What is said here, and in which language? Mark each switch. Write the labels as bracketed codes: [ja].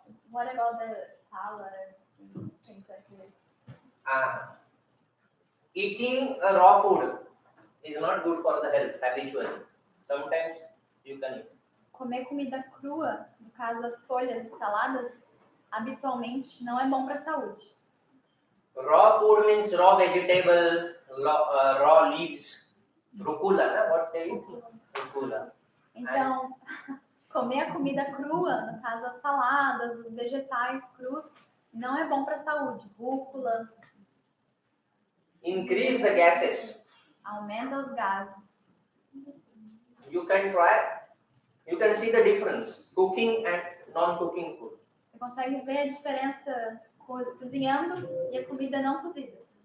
[en] what about the salads and things like this? Eating a raw food is not good for the health habitually. Sometimes you can eat. [pt] Comer comida crua, no caso as folhas e saladas, habitualmente não é bom para a saúde. [en] Raw food means raw vegetable, raw leaves, rucola, né? What they eat? Rucola. [pt] Então, comer a comida crua, no caso as saladas, os vegetais crus, não é bom para a saúde. Rúcula. [en] Increase the gases. [pt] Aumenta os gases. [en] You can try. You can see the difference cooking and non-cooking food. [pt] Você consegue ver a diferença cozinhando e a comida não cozida.